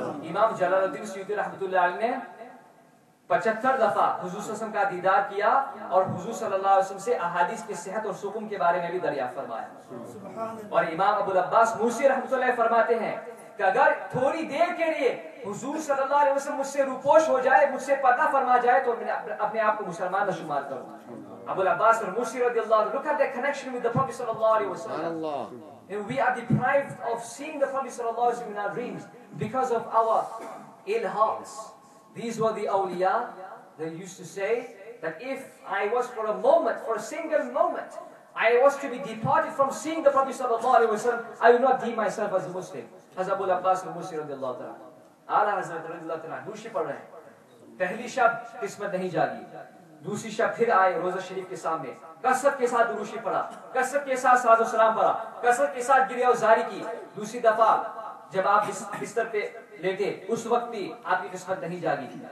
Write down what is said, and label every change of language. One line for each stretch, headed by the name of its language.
Urdu: امام جلال الدین سیوطی رحمۃ اللہ علیہ نے 75 دفعہ حضور صلی اللہ علیہ وسلم کا دیدار کیا اور حضور صلی اللہ علیہ وسلم سے احادیث کی صحت اور سکون کے بارے میں بھی دریافت فرمایا. اور امام ابو العباس موسی رحمۃ اللہ فرماتے ہیں کہ اگر تھوڑی دیر کے لیے حضور صلی اللہ علیہ وسلم مجھ سے روپوش ہو جائے, مجھ سے پردہ فرما جائے تو میں اپنے آپ کو مسلمان نہ شمار کروں.
English: ابو العباس اور موسی رضی اللہ عنہ, look at their connection with the Prophet sallallahu alaihi wasallam. And we are deprived of seeing the Prophet sallallahu alaihi wasallam in our dreams because of our ill hearts. These were the awliya. They used to say that if I was for a moment, for a single moment, I was to be departed from seeing the Prophet sallallahu alaihi wasallam, I will not deem myself as a Muslim. As Abu al-Abbas al-Musi radiyallahu ta'ala.
Urdu: Ala Hazrat radiyallahu ta'ala دوسری پڑھ رہے ہیں. پہلی شب قسمت نہیں جاگی, دوسری شب پھر آئے روزہ شریف کے سامنے, کثرت کے ساتھ دروشی پڑھا, کثرت کے ساتھ صلوات و سلام پڑھا, کثرت کے ساتھ گریہ وزاری کی. دوسری دفعہ جب آپ بستر پہ لیٹے اس وقت بھی آپ کی قسمت نہیں جاگی.